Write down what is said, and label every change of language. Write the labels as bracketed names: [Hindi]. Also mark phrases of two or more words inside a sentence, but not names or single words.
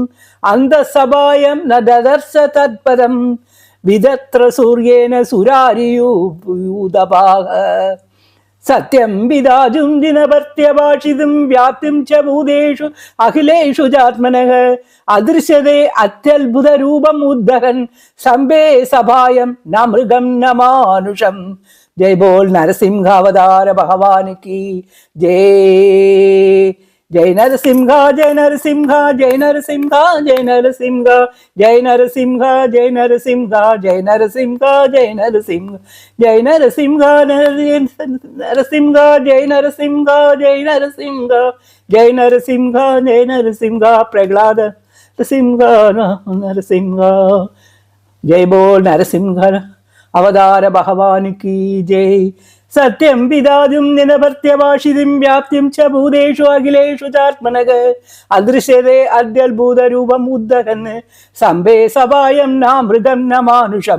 [Sanskrit] അന്തസഭായം ന ദദർശ തത്പദം വിദത്ര സൂര്യേന സുരാരിയൂതപാഹ. സത്യം വിദാജും ദിനഭർത്യഭാഷിതും വ്യാപ്തിം ച ഭൂതേഷു അഖിലേഷു ചാത്മനഃ. അദൃശ്യതേ അത്യത്ഭുത രൂപം ഉദ്ധരൻ സംബേ സഭായം ന മൃഗം ന മാനുഷം. [Hindi] जय बोल नरसिंह अवतार भगवान की जय. जय नरसिंह जय नरसिंह जय नरसिंह जय नरसिंह जय नरसिंह जय नरसिंह जय नरसिंह जय नरसिंह जय नरसिंह नरसिंह जय नरसिंह जय नरसिंह जय नरसिंह जय नरसिंह. प्रहलाद नरसिंह नरसिंह. जय बोल नरसिंह अवतार भगवान की जय. [Sanskrit] സത്യം വിദാതും നിനഭർത്യഭാഷിതും വ്യാപ്തിം ച ഭൂതേഷു അഖിലേഷു ചാത്മനഃ. അദൃശ്യതേ അത്യത്ഭുത രൂപം ഉദ്ധരൻ സംബേ സഭായം ന മൃഗം ന മാനുഷം.